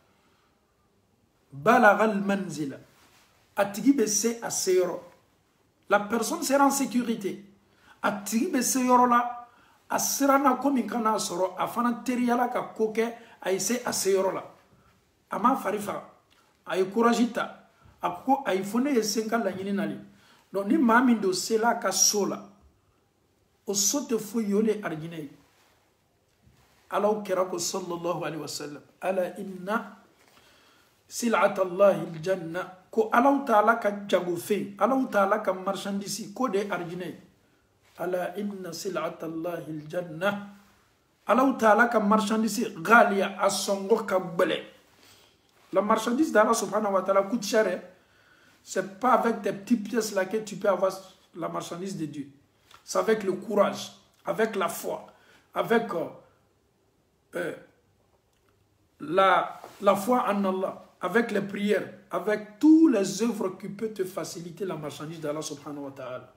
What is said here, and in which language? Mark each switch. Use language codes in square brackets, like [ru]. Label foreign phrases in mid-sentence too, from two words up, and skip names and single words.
[bm] balagal manzila a tigi bɛ se a seyɔrɔ la [fr] personne sera en sécurité [bm] a tigi bɛ se yɔrɔ la a siranna ko min kana sɔrɔ a fana teriya la ka ko kɛ a ye se a seyɔrɔ la a ma fari faga a ye courage ta a ko ayi fo ne ye se n ka laɲini nali donc ni maa min don sela a ka so la o so tɛ foyi ye o le ye arijinɛ ye alaw kɛra ko [ar] صلى الله عليه وسلم ألا إن سلعة الله الجنة [bm] ko alaw taala ka jagofen alaw taala ka marchandise ko de ye arijinɛ ye [ar] ألا إن سلعة الله الجنة [bm] alaw taala ka marchandise ghaliya a sɔngɔ ka gbɛlɛ la [fr] marchandise d'Allah [ar] سبحانه وتعالى [fr] coûte cher. C'est pas avec tes petites pièces là que tu peux avoir la marchandise de Dieu. C'est avec le courage, avec la foi, avec la foi en Allah, avec les prières, avec toutes les œuvres qui peuvent te faciliter la marchandise d'Allah [ar] سبحانه وتعالى.